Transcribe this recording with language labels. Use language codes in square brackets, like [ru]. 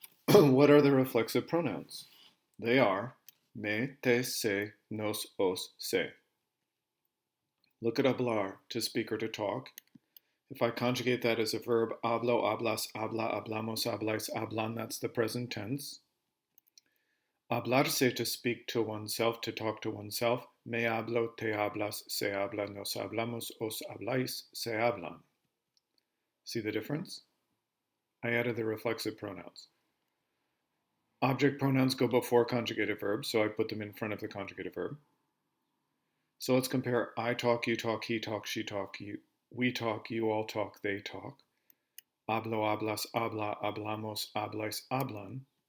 [en] What are the reflexive pronouns? They are me, te, se, nos, os, se. Look at hablar, to speak or to talk. If I conjugate that as a verb, hablo, hablas, habla, hablamos, hablais, hablan, that's the present tense. Hablarse, to speak to oneself, to talk to oneself. [es] Me hablo, te hablas, se habla, nos hablamos, os habláis, se hablan. [en] See the difference? I added the reflexive pronouns. Object pronouns go before conjugated verbs, so I put them in front of the conjugated verb. So let's compare I talk, you talk, he talk, she talk, we talk, you all talk, they talk. [es] Hablo, hablas, habla, hablamos, hablais, hablan.